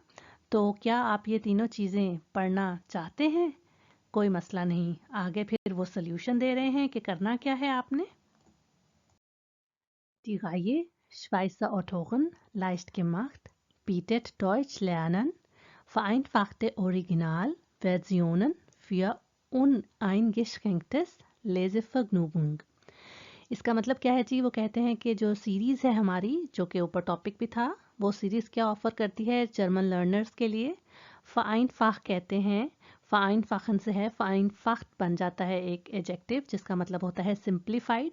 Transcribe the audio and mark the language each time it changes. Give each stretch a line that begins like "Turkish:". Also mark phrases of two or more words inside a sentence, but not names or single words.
Hindi: तो क्या आप ये तीनों चीज़ें पढ़ना चाहते हैं? कोई मसला नहीं। आगे फिर वो सोल्यूशन दे रहे हैं कि करना क्या है आपने।
German: Die Reihe Schweizer Autoren leicht gemacht bietet Deutsch lernen vereinfachte Originalversionen für uneingeschränktes Lesevergnügen.
Hindi: इसका मतलब क्या है जी? वो कहते हैं कि जो सीरीज़ है हमारी, जो कि ऊपर टॉपिक भी था, वो सीरीज़ क्या ऑफ़र करती है
English: German learners
Hindi: के लिए? vereinfacht कहते हैं, vereinfachen से है, vereinfacht बन जाता है एक एडजेक्टिव जिसका मतलब होता है सिंप्लीफाइड।